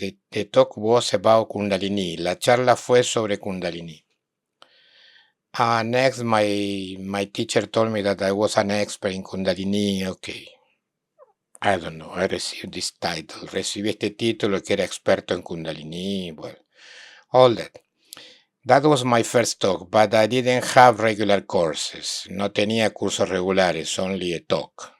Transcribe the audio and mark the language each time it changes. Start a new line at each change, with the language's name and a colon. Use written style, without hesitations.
English: The talk was about Kundalini.
Spanish: La charla fue sobre Kundalini.
English: Next, my teacher told me that I was an expert in Kundalini. Okay. I don't know. I received this title.
Spanish: Recibí este título que era experto en Kundalini.
English: Well, all that. That was my first talk, but I didn't have regular courses.
Spanish: No tenía cursos regulares,
English: only a talk.